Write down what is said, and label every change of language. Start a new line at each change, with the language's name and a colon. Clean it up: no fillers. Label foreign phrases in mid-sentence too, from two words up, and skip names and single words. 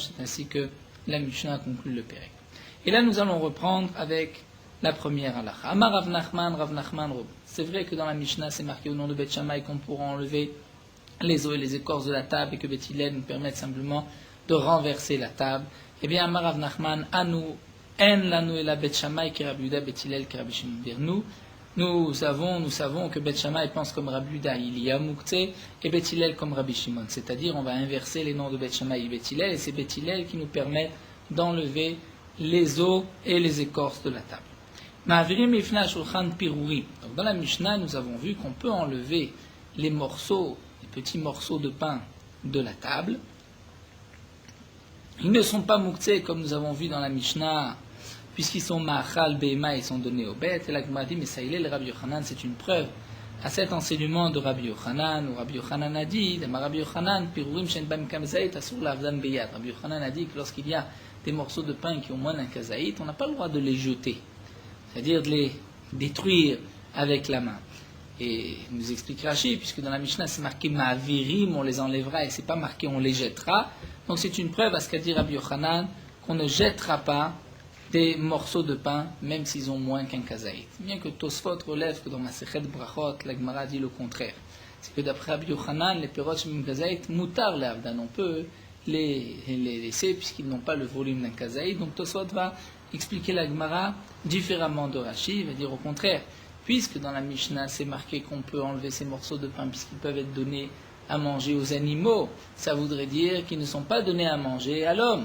French: C'est ainsi que la Mishnah conclut le Pérek. Et là nous allons reprendre avec la première halakha.
Hebrew: אמר רב נחמן,
French: c'est vrai que dans la Mishnah c'est marqué au nom de Bet Shammai qu'on pourra enlever les os et les écorces de la table et que Bet Hillel nous permette simplement de renverser la table. Eh bien
Hebrew: אמר רב נחמן אנו אין לנו אלא בית שמאי כי רבי יהודה בית הלל כי רבי שמעון.
French: Nous savons que Bet Shammai pense comme Rabbi Yehuda, il y a Moukhtse, et Bet Hillel comme Rabbi Shimon. C'est-à-dire, on va inverser les noms de Bet Shammai et Bet Hillel, et c'est Bet Hillel qui nous permet d'enlever les os et les écorces de la table.
Hebrew: מעבירים לפני שולחן פירורים.
French: Donc dans la Mishnah, nous avons vu qu'on peut enlever les petits morceaux de pain de la table. Ils ne sont pas Moukhtse, comme nous avons vu dans la Mishnah, puisqu'ils sont
Hebrew: מאכל בהמה,
French: ils sont donnés aux bêtes. Et la Gemara dit, mais ça il est, le Rabbi Yochanan, c'est une preuve à cet enseignement de Rabbi Yochanan, où Rabbi Yochanan a dit,
Hebrew: רבי יוחנן פירורים שאין בהם כזית אסור לאבדן ביד.
French: Rabbi Yochanan a dit que lorsqu'il y a des morceaux de pain qui ont moins d'un kazaït, on n'a pas le droit de les jeter, c'est-à-dire de les détruire avec la main. Et nous explique Rashi, puisque dans la Mishnah c'est marqué ma'avirim, on les enlèvera, et c'est pas marqué on les jettera. Donc c'est une preuve à ce qu'a dit Rabbi Yochanan, qu'on ne jettera pas des morceaux de pain, même s'ils ont moins qu'un kazaït. Bien que Tosfot relève que dans Masechet Brachot, la Gemara dit le contraire. C'est que d'après Rabbi Yochanan, les
Hebrew: פרות שאין כזית מותר לאבדן,
French: on peut les laisser puisqu'ils n'ont pas le volume d'un kazaït. Donc Tosfot va expliquer la Gemara différemment de Rashi, il va dire au contraire, puisque dans la Mishnah c'est marqué qu'on peut enlever ces morceaux de pain puisqu'ils peuvent être donnés à manger aux animaux, ça voudrait dire qu'ils ne sont pas donnés à manger à l'homme.